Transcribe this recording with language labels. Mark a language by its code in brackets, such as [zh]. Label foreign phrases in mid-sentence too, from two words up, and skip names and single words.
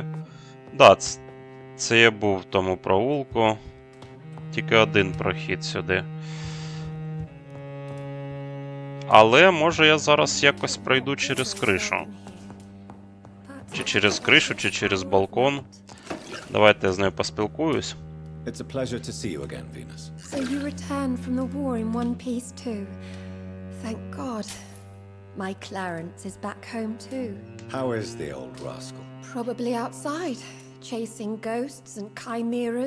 [uk] Да, це я був в тому проулку. Тільки один прохід сюди. Але, може, я зараз якось пройду через кришу. Чи через кришу, чи через балкон. Давайте я з нею поспілкуюсь. [en] It's a pleasure to see you again, Venus. So you returned from the war in one piece too. Thank God. My Clarence is back home too. How is the old rascal? Probably outside, chasing ghosts and chimeras.